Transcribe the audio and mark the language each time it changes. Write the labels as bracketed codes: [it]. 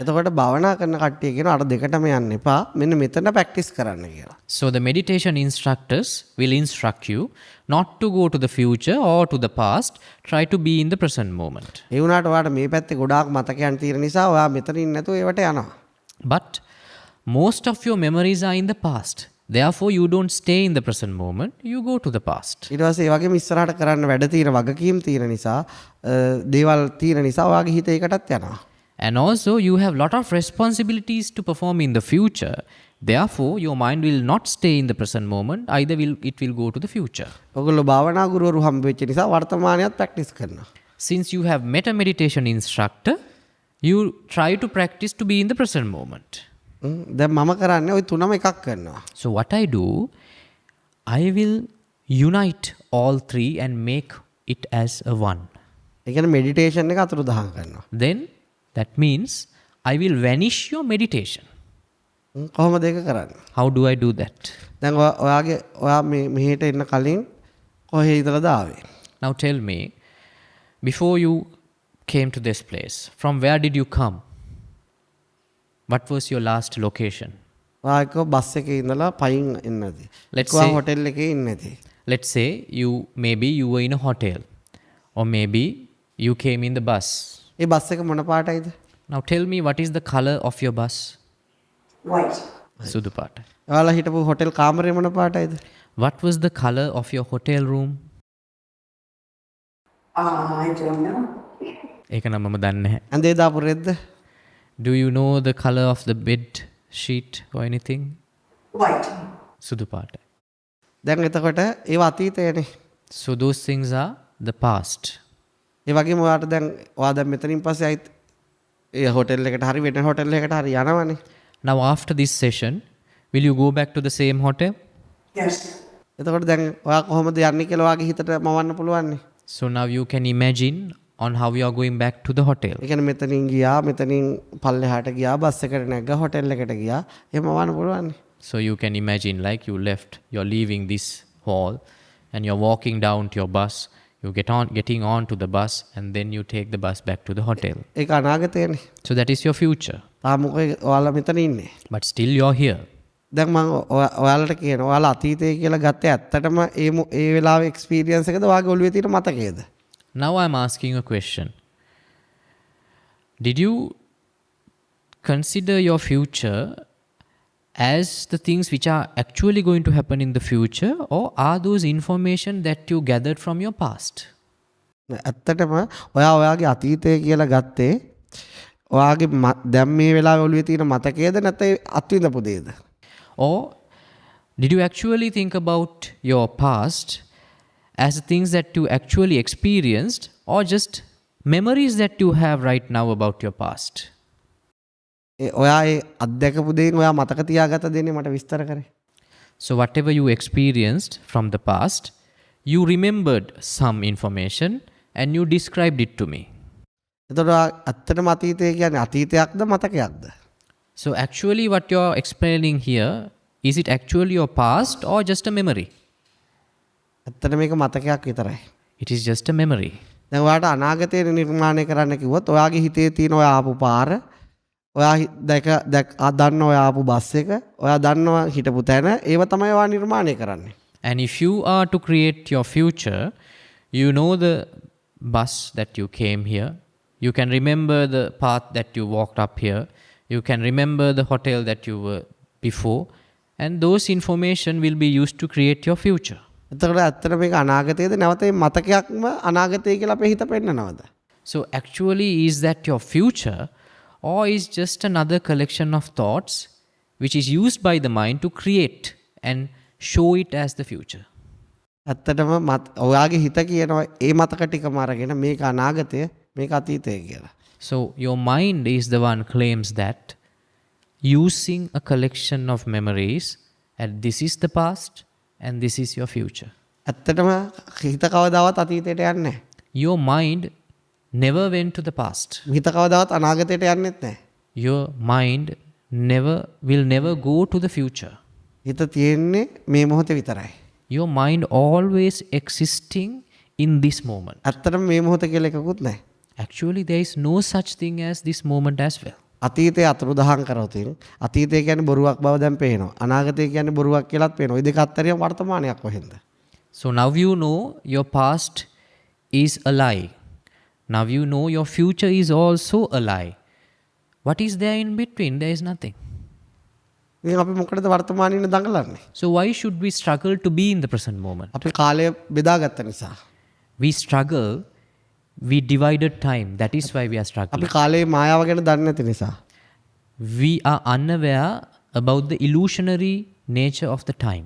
[si] එතකොට භාවනා කරන කට්ටිය කියන අර දෙකටම යන්න එපා. මෙන්න මෙතන ප්‍රැක්ටිස් කරන්න කියලා. [en] So the meditation instructors will instruct you not to go to the future or to the past. Try to be in the present moment. [si] ඒ වුණාට ඔයාට මේ පැත්තේ ගොඩාක් මතකයන් තියෙන නිසා ඔයා මෙතන ඉන්න නැතුව ඒවට යනවා. [en] But most of your memories are in the past. Therefore, you don't stay in the present moment. You go to the past. [si] ඊට පස්සේ ඒ වගේම ඉස්සරහට කරන්න වැඩ තියෙන වගකීම් තියෙන නිසා දේවල් තියෙන නිසා ඔයාගේ හිත ඒකටත් යනවා. [en] And also, you have lot of responsibilities to perform in the future. Therefore, your mind will not stay in the present moment. Either it will go to the future. [si] ඔයගොල්ලෝ භාවනා ගුරුවරු හම්බ වෙච්ච නිසා වර්තමානයත් ප්‍රැක්ටිස් කරනවා. [en] Since you have met a meditation instructor, you try to practice to be in the present moment. [si] දැන් මම කරන්නේ ওই තුනම එකක් කරනවා. [en] So what I do, I will unite all three and make it as a one. [si] ඒ කියන්නේ meditation එක අතුරුදහන් කරනවා. [en] Then that means I will vanish your meditation. [si] කොහොමද ඒක කරන්නේ? [en] How do I do that? [si] දැන් ඔයා මෙහෙට එන්න කලින් කොහේ ඉඳලාද ආවේ? [en] Now tell me, before you came to this place, from where did you come? What was your last location? [si] ඔයා බස් එකේ ඉඳලා පයින් එන්නදී. [en] Let's [si] ඔයා [en] say- [si] හොටෙල් එකේ ඉන්නදී. [en] Let's say maybe you were in a hotel, or maybe you came in the bus. [si] A bus එක මොන පාටයිද? [en] Now tell me, what is the color of your bus? White. [si] Sudu පාට. ඔයාලා හිටපු hotel කාමරේ මොන පාටයිද? [en] What was the color of your hotel room? I don't know. [si] ඒක නම් මම දන්නේ නැහැ. ඇඳේ දාපු රෙද්ද? [en] Do you know the color of the bed sheet or anything? White. [si] සුදු පාටයි. දැන් එතකොට ඒව අතීතයනේ. [en] So those things are the past. [si] ඒ වගේම ඔයා දැන් මෙතනින් පස්සේ ආයිත් ඒ හොටෙල් එකට හරි වෙන හොටෙල් එකකට හරි යනවනේ. [en] Now after this session, will you go back to the same hotel? Yes. [si] එතකොට දැන් ඔයා කොහොමද යන්නේ කියලා ඔයාගේ හිතට මවන්න පුළුවන්නේ. [en] So now you can imagine on how you are going back to the hotel. [si] ඒ කියන්නේ මෙතනින් ගියා මෙතනින් පල්ලෙහාට ගියා බස් එකට නැග්ගා හොටෙල් එකට ගියා එහෙම මවන්න පුළුවන්නේ. [en] So you can imagine like you're leaving this hall and you're walking down to your bus. You getting on to the bus and then you take the bus back to the hotel. [si] ඒක අනාගතයනේ. [en] So that is your future. [si] තාම මොකද ඔයාලා මෙතන ඉන්නේ. [en] But still you're here. [si] දැන් මම ඔයාලට කියනවා ඔයාලා අතීතය කියලා ගත්තේ ඇත්තටම ඒ වෙලාවේ එක්ස්පීරියන්ස් එකද ඔයාගේ ඔළුවේ තියෙන මතකයේද? [en] Now I'm asking a question. Did you consider your future as the things which are actually going to happen in the future, or are those information that you gathered from your past? [si] ඇත්තටම ඔයාගේ අතීතය කියලා ගත්තේ ඔයාගේ දැන් මේ වෙලාවේ ඔළුවේ තියෙන මතකයේද නැත්නම් අත්විඳපු දේද? [en] Or did you actually think about your past as things that you actually experienced, or just memories that you have right now about your past? [si] ඔයා ඒ අත්දැකපු දේන් ඔයා මතක තියාගත දෙන්නේ මට විස්තර කරේ. [en] So whatever you experienced from the past, you remembered some information and you described it to me. [si] එතකොට ඇත්තටම අතීතය කියන්නේ අතීතයක්ද මතකයක්ද? [en] So actually what you're explaining here, is it actually your past or just a memory? [si] ඇත්තට මේක මතකයක් විතරයි. [en] It is just a memory. [si] දැන් ඔයාට අනාගතය නිර්මාණය කරන්න කිව්වොත් ඔයාගේ හිතේ තියෙන ඔයා ආපු පාර, ඔයා දන්න ඔයා ආපු බස් එක, ඔයා දන්නවා හිටපු තැන, ඒව තමයි ඔයා නිර්මාණය කරන්නේ. [en] And if you are to create your future, you know the bus that you came here, you can remember the path that you walked up here, you can remember the hotel that you were before, and those information will be used to create your future. [si] එතකොට ඇත්තට මේක අනාගතයේද නැවත මේ මතකයක්ම අනාගතය කියලා අපේ හිත පෙන්නනවද? [en] So actually, is that your future, or is just another collection of thoughts which is used by the mind to create and show it as the future? [si] ඇත්තටම ඔයාගේ හිත කියනවා ඒ මතක ටිකම අරගෙන මේක අනාගතය මේක අතීතය කියලා. [en] So your mind is the one claims that using a collection of memories, and this is the past and this is your future. [si] ඇත්තටම හිත කවදාවත් අතීතයට යන්නේ නැහැ. [en] Your mind never went to the past. [si] හිත කවදාවත් අනාගතයට යන්නෙත් නැහැ. [en] Your mind will never go to the future. [si] හිත තියෙන්නේ මේ මොහොතේ විතරයි. [en] Your mind always existing in this moment. [si] ඇත්තටම මේ මොහොත කියලා එකකුත් නැහැ. [en] Actually, there is no such thing as this moment as well. [si] අතීතයේ අතුරුදහන් කරොතින් අතීතය කියන්නේ බොරුවක් බව දැන් පේනවා. අනාගතය කියන්නේ බොරුවක් කියලාත් පේනවා. ওই දෙක අතරින් වර්තමානයක් කොහෙන්ද? [en] So now you know your past is a lie. Now you know your future is also a lie. What is there in between? There is nothing. [si] ඉතින් අපි මොකටද වර්තමානයේ ඉන්න දඟලන්නේ? [en] So why should we struggle to be in the present moment? [si] අපි කාලය බෙදාගත්ත නිසා. [en] We struggle, we divided time. That is why we are struggling. [si] අපි කාලේ මායාව ගැන දන්නේ නැති නිසා. [en] We are unaware about the illusionary nature of the time.